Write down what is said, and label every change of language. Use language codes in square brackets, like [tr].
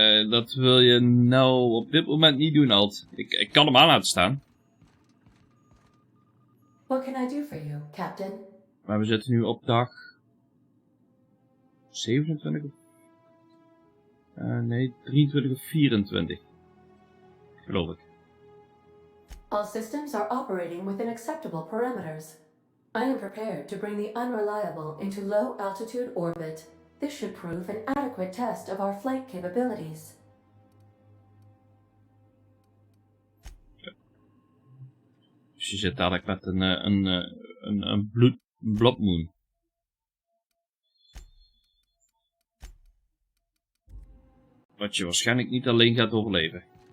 [nl] Dat wil je nou op dit moment niet doen, Alt. Ik kan hem aan laten staan. [en] What can I do for you, Captain? [nl] Maar we zitten nu op dag 27 of... nee, 23 of 24. Geloof ik. [en] All systems are operating within acceptable parameters. I am prepared to bring the unreliable into low altitude orbit. This should prove an adequate test of our flight capabilities. [nl] Dus je zit dadelijk met een bloodmoon. Wat je waarschijnlijk niet alleen gaat overleven.